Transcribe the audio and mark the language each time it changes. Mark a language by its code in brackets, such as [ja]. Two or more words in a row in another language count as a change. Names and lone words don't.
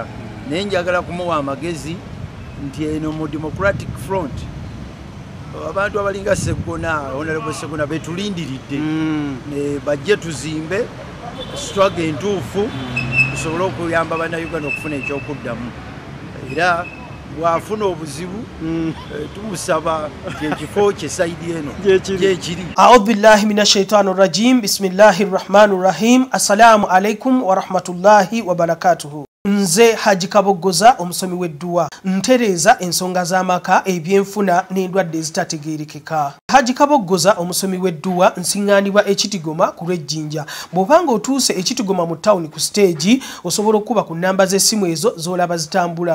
[lg] Naye njagala kumuwa amagezi nti eno mu Democratic Front abantu abalinga Sseggona Honorable Sseggona betulindiridde bajje tuzimbe struggle entuufu tusobole okuyamba bannayuganda okufuna ekyokuddamu era bw'afuna obuzibu tumusaba ekifo kye sayidi eno gyekiri. [ar] أعوذ بالله من الشيطان الرجيم. بسم الله الرحمن الرحيم. السلام عليكم ورحمة الله وبركاته. [lg] Nze Haji Kaboggoza omusomi w'edduwa ntereeza ensonga z'amaka ebyenfuna n'endwadde ezitategeerekeka. Haji Kaboggoza omusomi w'edduwa nsiŋŋaanibwa Ekitigoma ku lw'Ejjinja. Bw'obanga otuuse Ekitigoma mu ttawuni ku stage osobola okuba ku nnamba z'essimu ezo z'olaba zitambula.